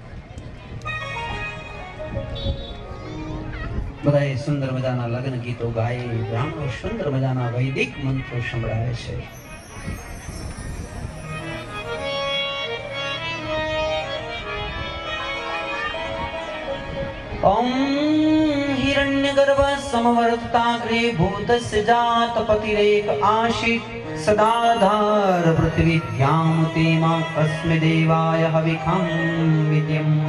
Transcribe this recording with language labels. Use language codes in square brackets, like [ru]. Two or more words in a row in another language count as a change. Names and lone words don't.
[gu] બધાએ સુંદર મજાના લગ્ન ગીતો ગાય, બ્રાહ્મણો સુંદર મજાના વૈદિક મંત્રો સંભળાવે છે. [sa] ઓમ हिरण्यगर्भ समवर्ताग्रे भूतस्य जातपतिरेक आशित सदाधार पृथ्वीभ्यां तेमा कस्मै देवाय हविखं विद्यम्.